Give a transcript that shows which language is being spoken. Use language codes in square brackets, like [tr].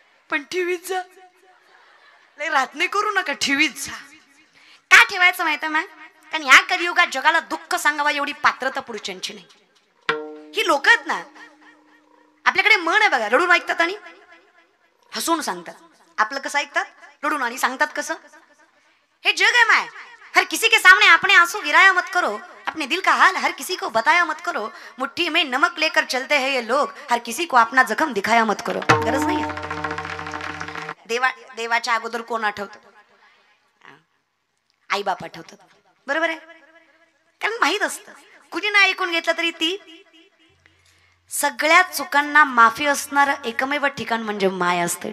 [mr] पण ठेवीत जा. लय राहत नाही करू नका. ठेवीत जा. का ठेवायचं माहिती मग? कारण ह्या कलियुगात जगाला दुःख सांगावा एवढी पात्रता पुरुषांची नाही. ही लोक आहेत ना. आपल्याकडे मन आहे बघा. रडून ऐकतात आणि हसून सांगतात. आपलं कसं ऐकतात? रडून आणि सांगतात कसं? हे जग है माय. [hi] हर किसी के सामने अपने आंसू गिराया मत करो. अपने दिल का हाल हर किसी को बताया मत करो. मुट्ठी में नमक लेकर चलते हैं ये लोग. हर किसी को अपना जखम दिखाया मत करो. [mr] गरज नाही आहे. देवाच्या अगोदर कोण आठवतं? आई बाप आठवतात. बरोबर आहे. कारण माहित असतं कुणी नाही ऐकून घेतलं तरी ती सगळ्या चुकांना माफी असणार एकमेव ठिकाण म्हणजे माय असते.